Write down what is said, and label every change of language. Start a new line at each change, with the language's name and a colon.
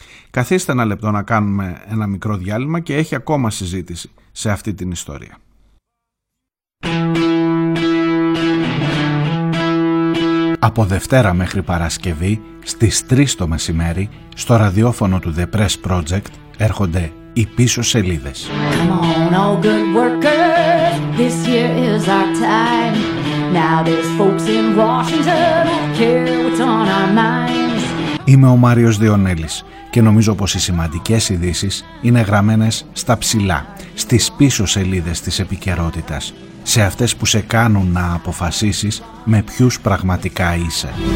Greek: Καθίστε ένα λεπτό να κάνουμε ένα μικρό διάλειμμα και έχει ακόμα συζήτηση σε αυτή την ιστορία. Από Δευτέρα μέχρι Παρασκευή, στις 3 το μεσημέρι, στο ραδιόφωνο του The Press Project, έρχονται οι πίσω σελίδες.
English: Come on, all good workers, this year is our time. Now there's folks in Washington, care what's on our minds.
Greek: Είμαι ο Μάριος Διονέλης και νομίζω πως οι σημαντικές ειδήσεις είναι γραμμένες στα ψηλά, στις πίσω σελίδες της επικαιρότητας. Σε αυτές που σε κάνουν να αποφασίσεις με ποιους πραγματικά είσαι.